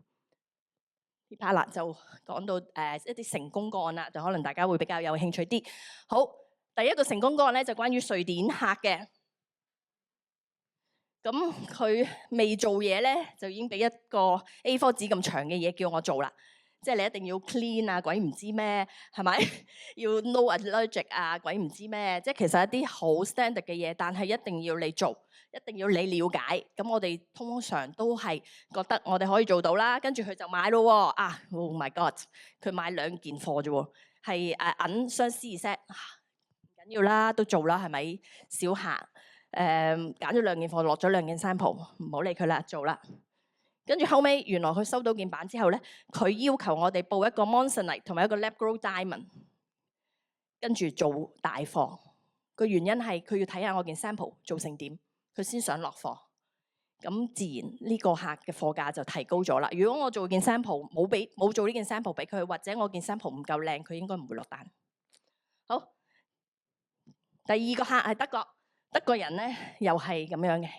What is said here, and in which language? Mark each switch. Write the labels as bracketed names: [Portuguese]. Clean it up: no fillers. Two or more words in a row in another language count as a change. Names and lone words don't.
[Cantonese] 呢 part 啦就講到一啲成功個案啦，就可能大家會比較有興趣啲。好，第一個成功個案咧就關於瑞典客嘅。咁佢未做嘢咧，就已經俾一個 A4 紙咁長嘅嘢叫我做啦。即係你一定要 clean 啊，鬼唔知咩，係咪？要 [English] no allergic [Cantonese] 啊，鬼唔知咩。即係其實一啲好 standard 嘅嘢，但係一定要你做。一定要你了解，咁我哋通常都係覺得我哋可以做到啦，跟住佢就買咯喎。 [English] Oh my god， [Cantonese] 佢買2件貨啫喎，係銀雙 C set，唔緊要啦，都做啦，係咪？小客揀咗2件貨，落咗2件 sample，唔好理佢啦，做啦。跟住後尾原來佢收到件板之後咧，佢要求我哋報一個 Monzonite同埋一個 [English] lab grown diamond， [Cantonese] 跟住做大貨。個原因係佢要睇下我件 sample 做成點，佢先想落貨。咁自然呢個客嘅貨價就提高咗啦。如果我做件 sample 冇做呢件 sample 俾佢，或者我件 sample 唔夠靚，佢應該唔會落單。好，第二個客係德國，德國人咧又係咁樣嘅。